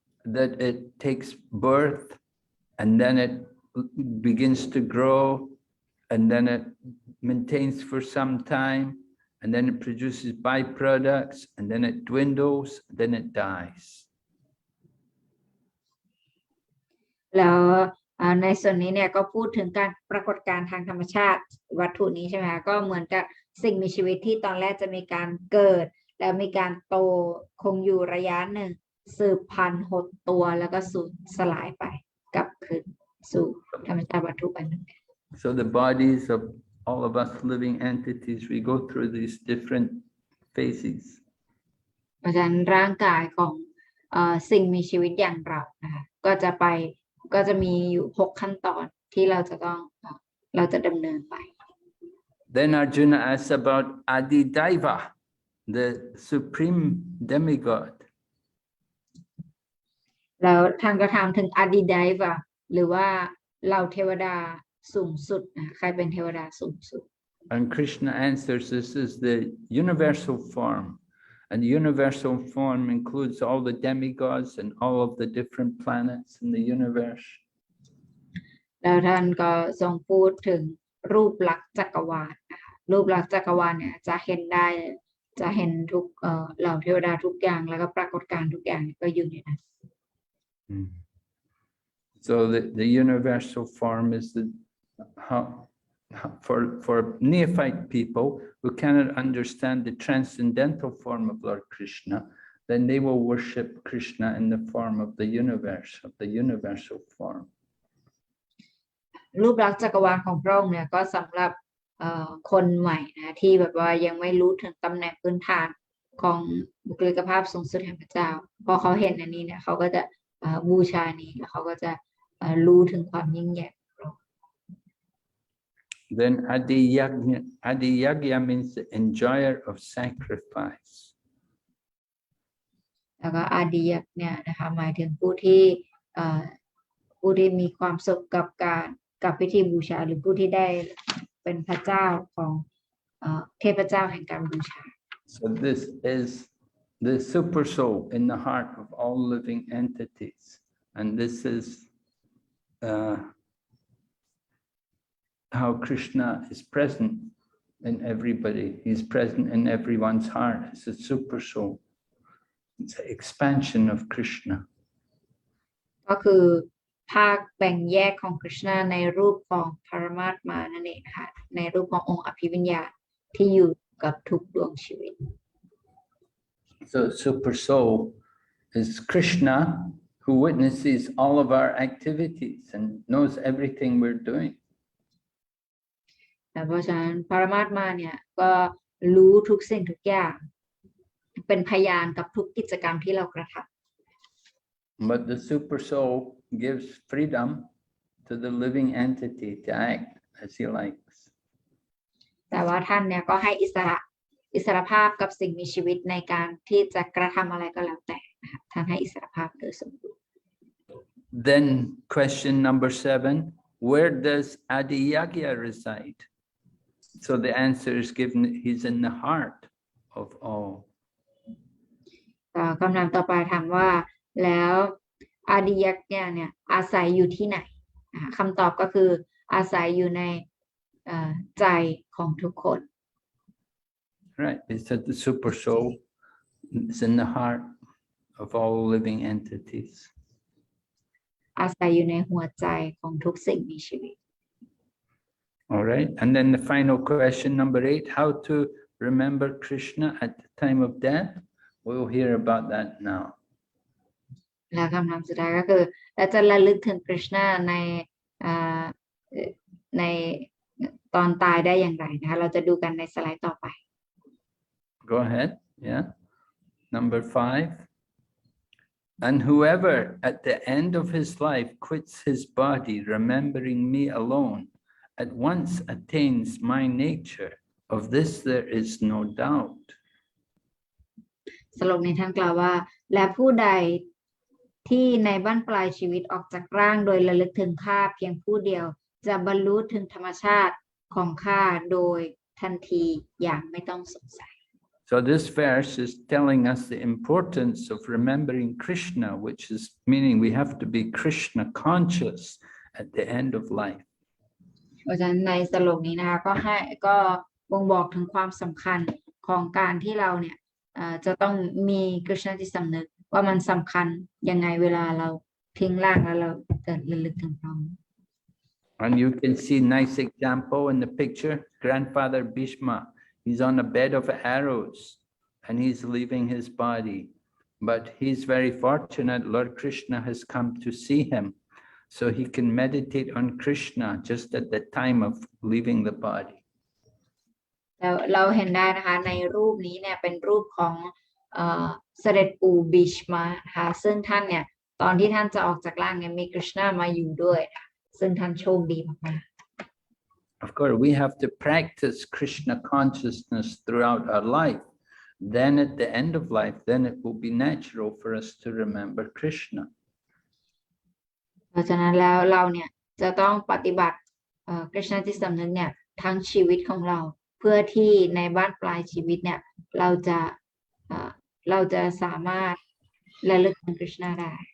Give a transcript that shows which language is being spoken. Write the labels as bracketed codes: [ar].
[en] That it takes birth, and then it begins to grow, and then it maintains for some time, and then it produces byproducts, and then it dwindles, then it dies. [th] แล้วในส่วนนี้เนี่ยก็พูดถึงการปรากฏการณ์ทางธรรมชาติวัตถุนี้ใช่ไหมคะก็เหมือนกับสิ่งมีชีวิตที่ตอนแรกจะมีการเกิดแล้วมีการโตคงอยู่ระยะหนึ่งสืบพันธุ์หดตัวแล้วก็สูญสลายไปกลับคืนสู่ธรรมชาติวัตถุอันหนึ่ง [en] So the bodies of all of us living entities, we go through these different phases. [th] เพราะฉะนั้นร่างกายของสิ่งมีชีวิตอย่างเรานะคะก็จะมีอยู่6ขั้นตอนที่เราจะดำเนินไป [en] Then Arjuna asks about Adidaiva, the supreme demigod. [th] แล้วท่านก็ถามถึงอดีไดวะหรือว่าเหล่าเทวดาสูงสุดนะใครเป็นเทวดาสูงสุด [en] And Krishna answers, this is the universal form. And the universal form includes all the demigods and all of the different planets in the universe. [th] แล้วท่านก็ทรงพูดถึงรูปลักษณ์จักรวาลนะคะรูปลักษณ์จักรวาลเนี่ยจะเห็นได้จะเห็นทุกเหล่าเทวดาทุกอย่างแล้วก็ปรากฏการณ์ทุกอย่างก็อยู่ในนั้น [en] So the universal form is for neophyte people who cannot understand the transcendental form of Lord Krishna, then they will worship Krishna in the form of the universe, of the universal form. [th] รูปลักษณ์จักรวาลของพระองค์เนี่ยก็สำหรับคนใหม่นะที่แบบว่ายังไม่รู้ถึงตำแหน่งพื้นฐานของบุคลิกภาพสูงสุดแห่งพระเจ้าพอเขาเห็นอันนี้เนี่ยเขาก็จะบูชานี้แล้วเขาก็จะรู้ถึงความยิ่งใหญ่ [en] Then Adiyagya means the enjoyer of sacrifice. [th] แล้วก็อาดิยักษ์เนี่ยนะคะหมายถึงผู้ที่มีความสุขกับพิธีบูชาหรือผู้ที่ได้เป็นพระเจ้าของเทพเจ้าแห่งการบูชา [en] So this is the super soul in the heart of all living entities, and this is how Krishna is present in everybody. He's present in everyone's heart. It's a super soul. It's an expansion of Krishna. [th] ก็คือภาคแบ่งแยกของคริชนาในรูปของปรมาตมานั่นเองค่ะในรูปขององค์อภิวิญญาณที่อยู่กับทุกดวงชีวิต [en] So super soul is Krishna who witnesses all of our activities and knows everything we're doing. [th] เพราะฉะนั้นปรมาตมาเนี่ยก็รู้ทุกสิ่งทุกอย่างเป็นพยานกับทุกกิจกรรมที่เรากระทำ [en] But the super soul gives freedom to the living entity to act as he likes. [th] แต่ว่าท่านเนี่ยก็ให้อิสรภาพกับสิ่งมีชีวิตในการที่จะกระทำอะไรก็แล้วแต่นะคะท่านให้อิสรภาพโดยสมบูรณ์ [en] Then question number 7, where does Adiyagya reside? So the answer is given, he's in the heart of all. [th] คำถามต่อไปถามว่าแล้วอาดิยักษ์เนี่ยอาศัยอยู่ที่ไหนคำตอบก็คืออาศัยอยู่ในใจของทุกคน [en] Right, he said the super soul is in the heart of all living entities. [th] อาศัยอยู่ในหัวใจของทุกสิ่งมีชีวิต [en] All right, and then the final question, number 8, how to remember Krishna at the time of death? We'll hear about that now. [th] และคำถามสุดท้ายก็คือเราจะระลึกถึงคริชนาในตอนตายได้อย่างไรนะคะเราจะดูกันในสไลด์ต่อไป [en] Go ahead, yeah. Number 5. And whoever at the end of his life quits his body, remembering me alone, at once attains my nature. Of this there is no doubt. [th] สโลกนี้ท่านกล่าวว่าและผู้ใดที่ในบั้นปลายชีวิตออกจากร่างโดยระลึกถึงข้าเพียงผู้เดียวจะบรรลุถึงธรรมชาติของข้าโดยทันทีอย่างไม่ต้องสงสัย [en] So this verse is telling us the importance of remembering Krishna, which is meaning we have to be Krishna conscious at the end of life. [th] เพราะฉะนั้นในสโลกนี้นะคะก็บ่งบอกถึงความสำคัญของการที่เราเนี่ยจะต้องมีกฤษณจิตสำนึกว่ามันสำคัญยังไงเวลาเราทิ้งร่างแล้วเราจะระลึกถึงพระองค์ [en] And you can see nice example in the picture. Grandfather Bhishma, he's on a bed of arrows and he's leaving his body. But he's very fortunate. Lord Krishna has come to see him. So he can meditate on Krishna just at the time of leaving the body. [th] เราเห็นได้นะคะในรูปนี้เนี่ยเป็นรูปของเสด็จปู่บิชมาค่ะซึ่งท่านเนี่ยตอนที่ท่านจะออกจากร่างเนี่ยมีกฤษณามาอยู่ด้วยค่ะซึ่งท่านโชคดีมากๆ [en] Of course, we have to practice Krishna consciousness throughout our life. Then at the end of life, then it will be natural for us to remember Krishna. [th] เพราะฉะนั้นแล้วเราเนี่ยจะต้องปฏิบัติกฤษณจิตสำนึกเนี่ยทั้งชีวิตของเราเพื่อที่ในบ้านปลายชีวิตเนี่ยเราจะสามารถระลึกถึงกฤษณได้